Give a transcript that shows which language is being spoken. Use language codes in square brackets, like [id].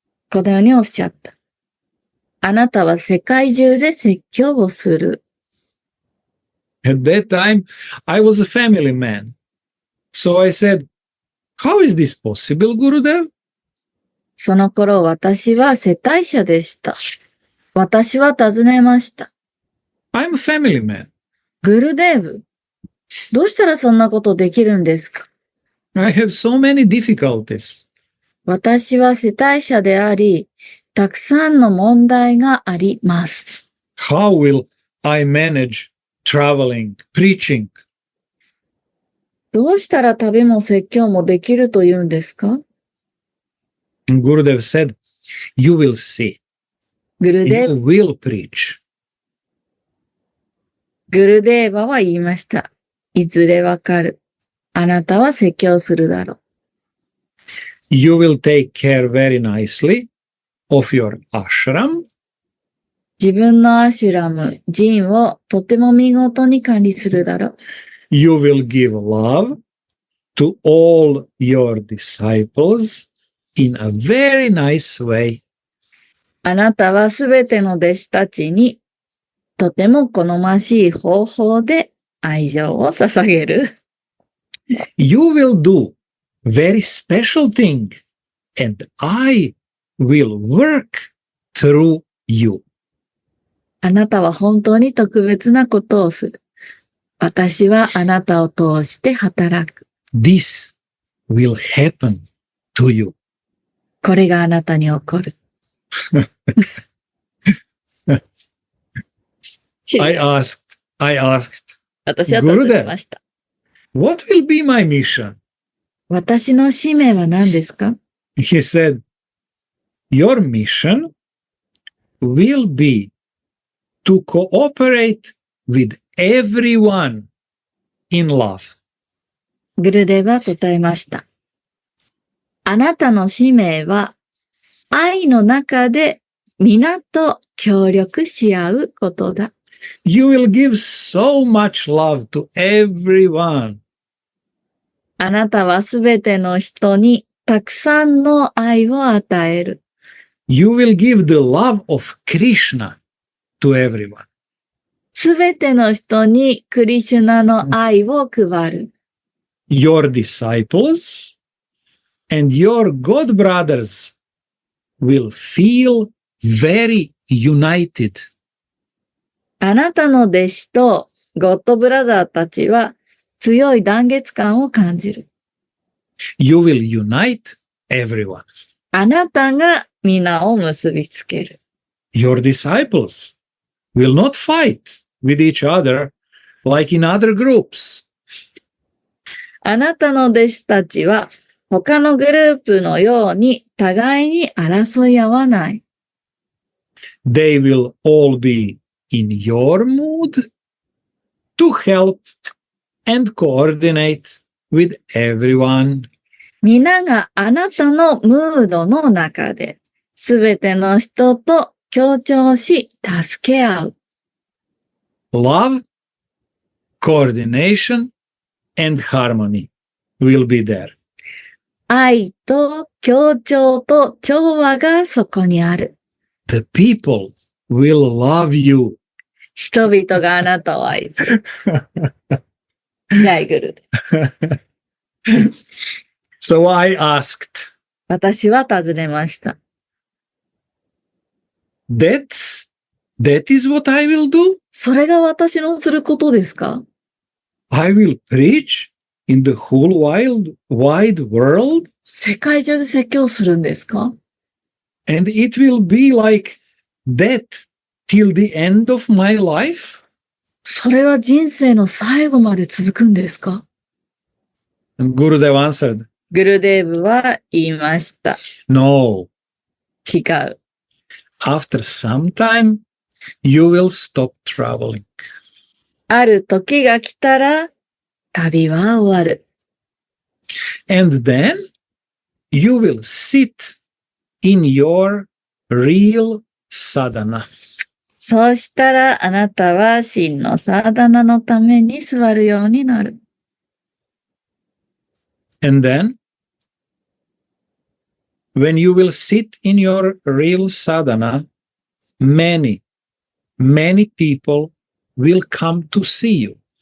[ja] このようにおっしゃった。あなたは世界中で説教をする。 [en] At that time, I was a family man. So I said, "How is this possible, Gurudev?" [ja] その頃私は世帯者でした。私は尋ねました。 [en] I'm a family man. [ja] グルデーブ、どうしたらそんなことできるんですか？ [en] I have so many difficulties. [ja] 私は世帯者であり、たくさんの問題があります。 [en] How will I manage traveling, preaching? [ja] どうしたら旅も説教もできるというんですか？ [en] And Gurudev said, "You will see. [ja] グルデ [en] You [ja] ー [en] will preach." [ja] バは言いました。いずれわかる。あなたは説教するだろう。 [en] You will take care very nicely of your ashram. [ja] 自分のアシュラム、寺院をとても見事に管理するだろう。 [en] You will give love to all your disciples in a very nice way. [ja] あなたはすべての弟子たちにとても好ましい方法で愛情を捧げる。 [en] You will do very special thing, and I will work through you. [ja] あなたは本当に特別なことをする。私はあなたを通して働く。 [en] This will happen to you. [ja] これがあなたに起こる。 [en] I asked, [ja] 私は尋ねました。 [en] what will be my mission? [ja] 私の使命は何ですか？ [en] He said, your mission will be to cooperate with everyone in love. [ja] グルデは答えました。あなたの使命は愛の中で皆と協力し合うことだ。 [en] You will give so much love to everyone. [ja] あなたはすべての人にたくさんの愛を与える。 [en] You will give the love of Krishna to everyone. [ja] すべての人にクリシュナの愛を配る。 [en] Your disciples and your god brothers will feel very united. [ja] あなたの弟子とゴッドブラザーたちは強い団結感を感じる。 [en] You will unite everyone. [ja] あなたが皆を結びつける。 [en] Your disciples will not fight with each other like in other groups. [ja] あなたの弟子たちは他のグループのように互いに争い合わない。 [en] They will all be in your mood to help and coordinate with everyone. [ja] 皆があなたのムードの中で、すべての人と協調し、助け合う。 [en] Love, coordination, and harmony will be there. [ja] 愛と協調と調和がそこにある。 [en] The people will love you. [ja] 人々があなたを愛する。ジャイグルで。 [en] So I asked, [ja] 私は尋ねました。 [en] that is what I will do? [ja] それが私のすることですか？ [en] I will preach in the whole wide world? [ja] 世界中で説教するんですか？ [en] And it will be like that till the end of my life? [ja] それは人生の最後まで続くんですか？ [en] And Gurudev answered, [ja] グルデーブは言いました。 [en] no. [ja] 違う。 [en] After some time, you will stop traveling. [ja] ある時が来たら、旅は終わる。 [en] And then you will sit in your real sadhana. [ja] そうしたらあなたは真のサーダナのために座るようになる。 [en] And then, when you will sit in your real sadhana, many people will come to see you.